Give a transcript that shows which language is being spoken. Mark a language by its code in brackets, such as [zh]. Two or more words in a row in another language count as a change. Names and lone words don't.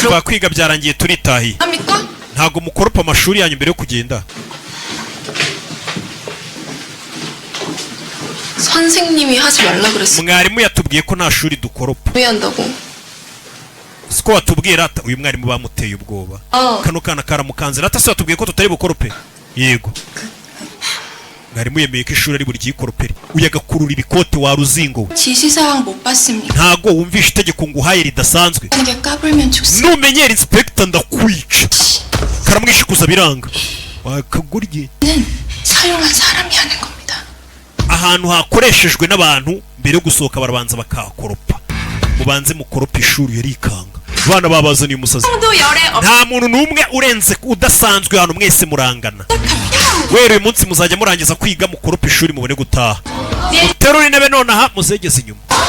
[rw] kuva kwiga byarangiye turitahiye ntago mukoropa amashuri yanyu mbere yo kugenda [ko] 선생님이 하지 말라 그랬어. [rw] mwarimu yatubwiye ko nta shuri dukoropa [ko] 왜 한다고? [rw] siko watubwiye rata uyu mwarimu bamuteye ubwoba kano kana karamukanze rata se watubwiye ko tutari bukorope yego mwarimu yemeye ko ishuri ari buri gikoropere uyagakurura ibikote wa ruzingo [ko] 지시사항 못 봤습니까? [rw] ntago wumvisha itegeko nguhaye ridasanzwe [ko] 이게 까불면 죽습니다. [rw] numenyera inspector ndakwica karamwishikuza biranga wakagurye [ko] 사용한 사람이 하는 겁니다. [rw] ahantu hakoreshejwe n'abantu mbere yo gusohoka barabanza bakakoropa mubanze mukoropa ishuri yarikanga abana babazaniye umusazi nta muntu n'umwe urenze udasanzwe hano mwese murangana wera uyu munsi muzajya murangiza kwiga mukoropa ishuri mubone gutaha muterure intebe nonaha muzegeze inyuma